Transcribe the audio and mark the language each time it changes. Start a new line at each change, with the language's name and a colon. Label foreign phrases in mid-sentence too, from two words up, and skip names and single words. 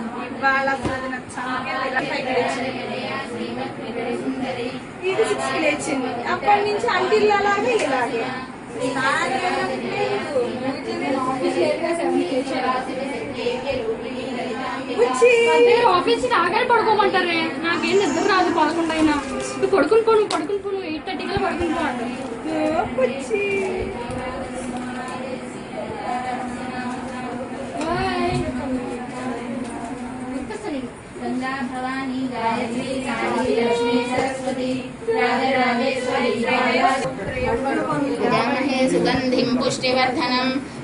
Telugu: ఇది 6కి లేచింది, అప్పటి నుంచి అంటిల్ అలాగే ఇలాగే అంటే ఆఫీస్ రాగానే పడుకోమంటారే, నాకేం నిద్ర రాదు. పడుకుంటా అయినా నువ్వు పడుకుని పోను 8:30 కల్లా పడుకుని పో అంటారు.
Sanskrit: गंगा भवानी गायत्री काली लक्ष्मी सरस्वती राजराजेश्वरी सुगंधिं पुष्टिवर्धनम्